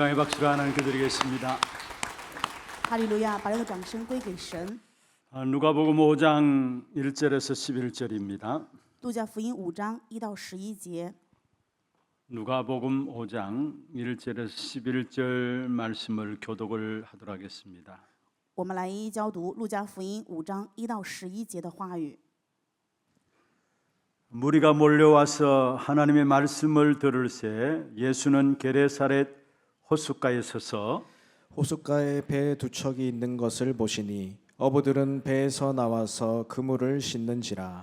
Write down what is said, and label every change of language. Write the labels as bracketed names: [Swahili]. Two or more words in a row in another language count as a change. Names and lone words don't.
[Korean] 박수로 하나님께 드리겠습니다. [Chinese] 哈利路亚，把这个掌声归给神。 [Korean] 누가복음 5장 1절에서 11절입니다. [Chinese] 路加福音5章1到11节。 [Korean] 누가복음 5장 1절에서 11절 말씀을 교독을 하도록 하겠습니다. [Chinese] 我们来一一教读路加福音5章1到11节的话语。 [Korean] 무리가 몰려와서 하나님의 말씀을 들을새 예수는 게네사렛 호숫가에 서서 호숫가에 배 두 척이 있는 것을 보시니 어부들은 배에서 나와서 그물을 씻는지라.